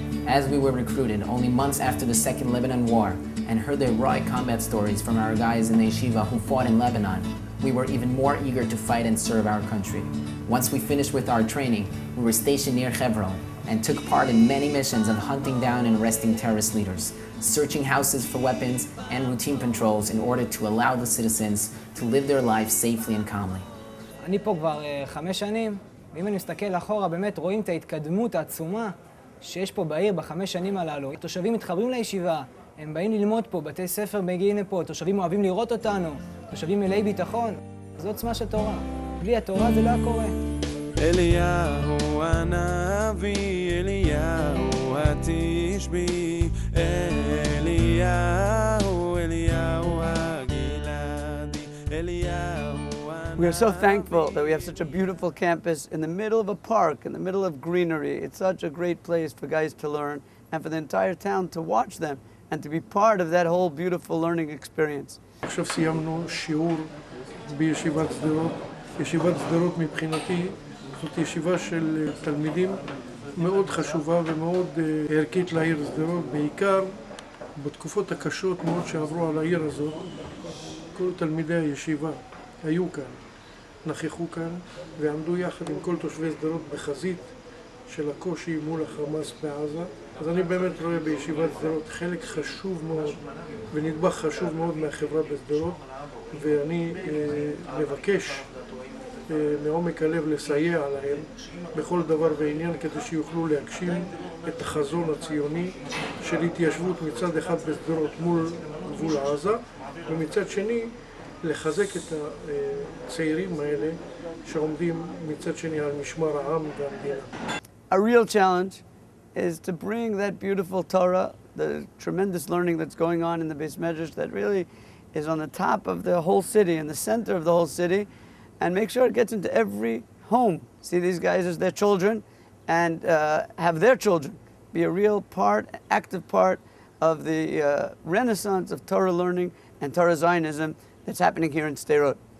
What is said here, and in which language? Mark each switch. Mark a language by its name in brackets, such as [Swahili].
[English] As we were recruited only months after the Second Lebanon War and heard the heroic combat stories from our guys in the yeshiva who fought in Lebanon, we were even more eager to fight and serve our country. Once we finished with our training, we were stationed near Hebron and took part in many missions of hunting down and arresting terrorist leaders, searching houses for weapons and routine patrols in order to allow the citizens to live their lives safely and calmly. [Hebrew] אני פה כבר 5 שנים, ואם אני מסתכל אחורה, באמת רואים את ההתקדמות העצומה שיש פה בעיר ב5 שנים הללו. תושבים מתחברים לישיבה, הם באים ללמוד פה, בתי ספר מגיעים לפה, תושבים אוהבים לראות אותנו, תושבים מלאי ביטחון. זו עוצמה של תורה. בלי התורה זה לא היה קורה. אליהו הנביא, אליהו התשבי, אליהו הגלעדי, אליהו הנביא. [English] We are so thankful that we have such a beautiful campus in the middle of a park, in the middle of greenery. It's such a great place for guys to learn and for the entire town to watch them and to be part of that whole beautiful learning experience. [Hebrew] עכשיו סיימנו שיעור בישיבת שדרות. ישיבת שדרות מבחינתי זאת ישיבה של תלמידים מאוד חשובה ומאוד ערכית לעיר שדרות, בעיקר בתקופות הקשות מאוד שעברו על העיר הזאת. כל תלמידי הישיבה היו כאן, נכחו כאן ועמדו יחד עם כל תושבי שדרות בחזית של הקושי מול החמאס בעזה. אז אני באמת רואה בישיבת שדרות חלק חשוב מאוד ונדבך חשוב מאוד מהחברה בשדרות, ואני מבקש מעומק הלב לסייע להם בכל דבר ועניין כדי שיוכלו להגשים את החזון הציוני של התיישבות מצד אחד בשדרות מול גבול עזה, ומצד שני לחזק את הצעירים האלה שעומדים מצד שני על משמר העם והמדינה. [English] A real challenge is to bring that beautiful Torah, the tremendous learning that's going on in the Beis Medrash that really is on the top of the whole city, in the center of the whole city, and make sure it gets into every home. See these guys as their children and have their children be a real part, active part of the renaissance of Torah learning and Torah Zionism that's happening here in Sderot.